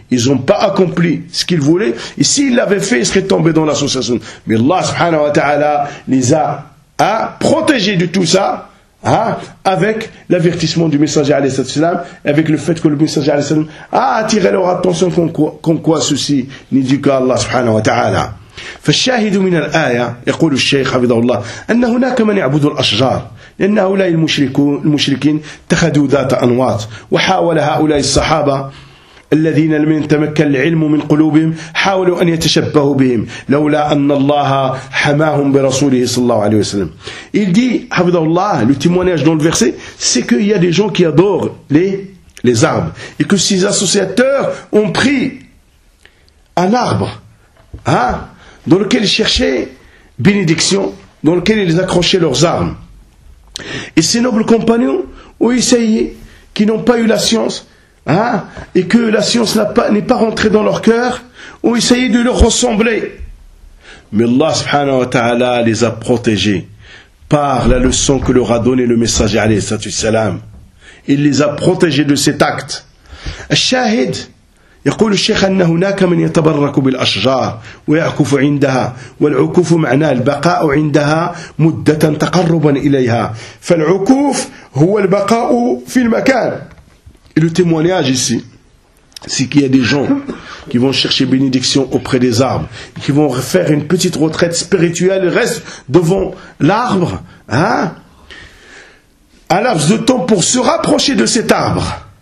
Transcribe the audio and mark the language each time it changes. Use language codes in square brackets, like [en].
[fr] Ils n'ont pas accompli ce qu'ils voulaient. Et s'ils l'avaient fait, ils seraient tombés dans l'associationnisme. Mais Allah subhanahu wa ta'ala les a protégés de tout ça. Avec l'avertissement du messager alayhi salatu wassalam, avec le fait que le messager alayhi salatu wassalam a attiré leur attention qu'en quoi ceci n'est dû qu'à Allah subhanahu wa ta'ala. [ar] فالشاهد من الآية يقول الشيخ حفظه الله أن هناك من يعبد الأشجار، لأن هؤلاء المشركين اتخذوا ذات أنواط، وحاول هؤلاء الصحابة الذين لم يتمكن العلم من قلوبهم حاولوا أن يتشبهوا بهم لولا أن الله حماهم برسوله صلى الله عليه وسلم. [fr] Il dit, حفظه الله, le témoignage dans le verset, c'est qu'il y a des gens qui adorent les arbres et que ces associateurs ont pris un arbre dans lequel ils cherchaient bénédiction, dans lequel ils accrochaient leurs armes. Et ces nobles compagnons ont essayé, qui n'ont pas eu la science, et que la science n'est pas rentrée dans leur cœur, ont essayé de leur ressembler. Mais Allah subhanahu wa ta'ala les a protégés par la leçon que leur a donné le messager alayhi salatu wassalam. Il les a protégés de cet acte. [ar] Al-Shahid, يقول الشيخ أن هناك من يتبرك بالأشجار ويعكف عندها، والعكوف معناه البقاء عندها مدة تقربا إليها، فالعكوف هو البقاء في المكان. [fr] Et le témoignage ici, c'est qu'il y a des gens qui vont chercher bénédiction auprès des arbres, qui vont faire une petite retraite spirituelle, restent devant l'arbre, un laps de temps pour se rapprocher de cet arbre.